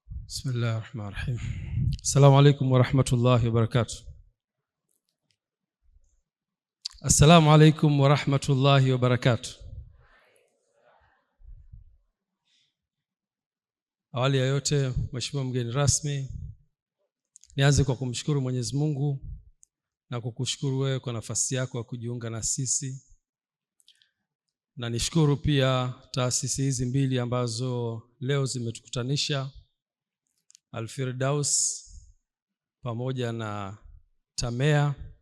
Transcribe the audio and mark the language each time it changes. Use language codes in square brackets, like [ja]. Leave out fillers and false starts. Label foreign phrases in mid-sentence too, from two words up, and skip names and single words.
[ar] بسم الله الرحمن الرحيم. السلام عليكم ورحمة الله وبركاته. السلام عليكم ورحمة الله وبركاته. [sw] Awali ya yote, Mheshimiwa mgeni rasmi, nianze kwa kumshukuru Mwenyezi Mungu na kukushukuru wewe kwa nafasi yako ya kujiunga na sisi. Na nishukuru pia taasisi hizi mbili ambazo leo zimetukutanisha, Al-Firdaus pamoja na Tamea.